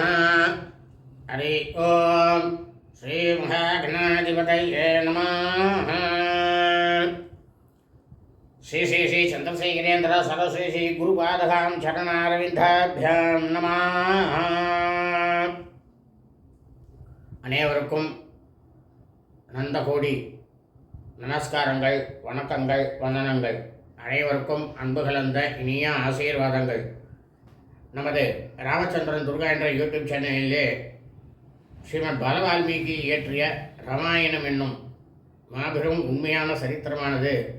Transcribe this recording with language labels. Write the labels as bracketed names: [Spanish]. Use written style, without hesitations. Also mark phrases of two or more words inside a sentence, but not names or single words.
[Sanskrit] हरि ओम. श्रीमहागणाधिपतये नमः. श्री श्री श्री चंद्रशेखरेन्द्र सरस्वती श्री गुरुपादकां चरणारविन्दाभ्यां नमः. [Tamil] அனைவருக்கும் அனந்த கோடி நமஸ்காரங்கள், வணக்கங்கள், வந்தனங்கள். அனைவருக்கும் அன்பு கலந்த இனிய ஆசீர்வாதங்கள். நமது ராமச்சந்திரன் துர்கா என்ற யூடியூப் சேனலிலே ஸ்ரீமத் பாலவால்மீகி இயற்றிய ராமாயணம் என்னும் மாபெரும் உண்மையான சரித்திரமானது